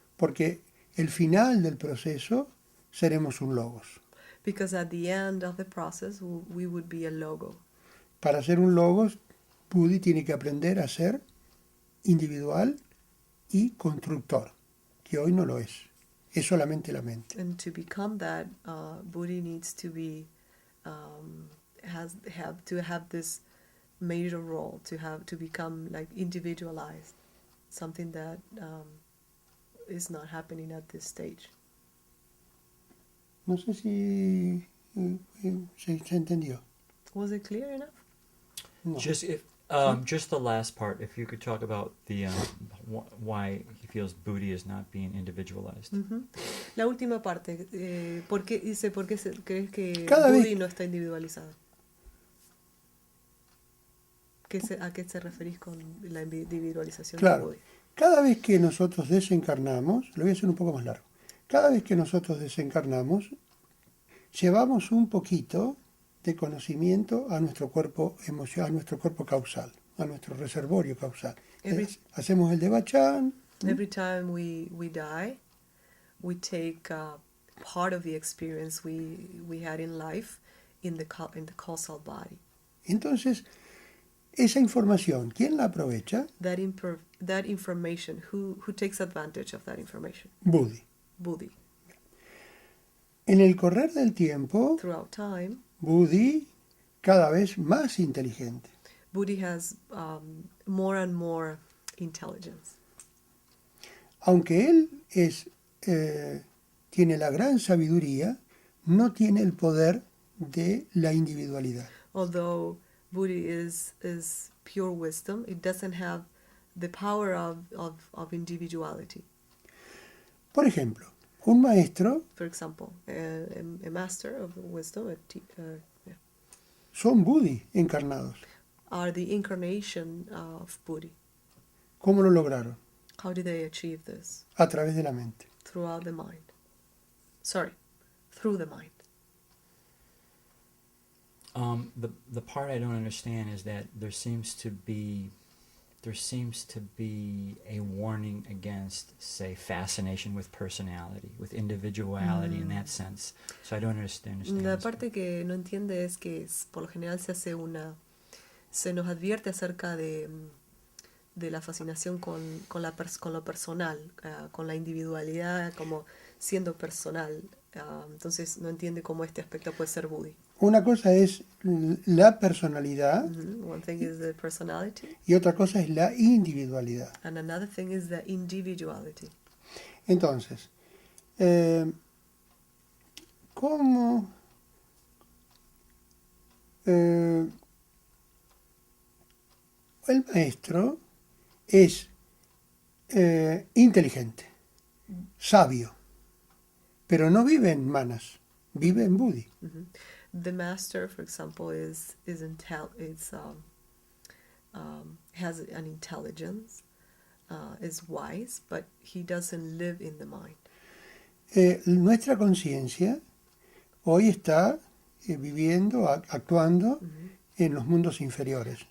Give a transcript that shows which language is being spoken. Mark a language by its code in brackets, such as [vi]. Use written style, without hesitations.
[es] porque el final del proceso seremos un logos. [en] Because at the end of the process, we would be a logo. [es] Para ser un logos, Budi tiene que aprender a ser individual y constructor, que hoy no lo es. Es solamente la mente. [en] And to become that, Buddhi needs to be have this major role to become like individualized, something that is not happening at this stage. [es] No sé si se entendió. [en] Was it clear enough? No. Just the last part. If you could talk about the why he feels Buddhi is not being individualized. [es] Mm-hmm. La última parte. ¿Por qué crees que Cada Buddhi vez- no está individualizado? ¿A qué te referís con la individualización de Claro. Buddhi? Cada vez que nosotros desencarnamos, lo voy a hacer un poco más largo, cada vez que nosotros desencarnamos, llevamos un poquito de conocimiento a nuestro cuerpo emocional, a nuestro cuerpo causal, a nuestro reservorio causal. Hacemos el de Bachan, [en] Every time we die, we take part of the experience we had in life in the causal body. [es] entonces esa información, ¿quién la aprovecha? [en] That information, who takes advantage of that information? [es] Budi. [en] Buddhi. [es] En el correr del tiempo, [en] Throughout time, [es] Budi cada vez más inteligente. [en] Buddhi has more and more intelligence. [es] Aunque él tiene la gran sabiduría, no tiene el poder de la individualidad. [en] Although Buddhi is pure wisdom, it doesn't have the power of individuality. [es] Por ejemplo, un maestro [en] For example, a master of wisdom, [es] son Budi encarnados. [en] are the incarnation of Buddhi. [es] ¿Cómo lo lograron? [en] How did they achieve this? [es] A través de la mente. [en] Through the mind. The part I don't understand is that there there seems to be a warning against, say, fascination with personality, with individuality in that sense. So I don't understand. [es] La parte que no entiende es que por lo general se nos advierte acerca de la fascinación con lo personal, con la individualidad como siendo personal. Entonces no entiende cómo este aspecto puede ser Buddhi. Una cosa es la personalidad [en] One thing is the personality, [es] y otra cosa es la individualidad. [en] and another thing is the individuality. [es] Entonces, ¿cómo el maestro es inteligente, sabio, pero no vive en manas, vive en Buddhi? [en] The master, for example, has an intelligence, is wise, but he doesn't live in the mind. [es] Nuestra conciencia hoy está viviendo, actuando en los mundos inferiores.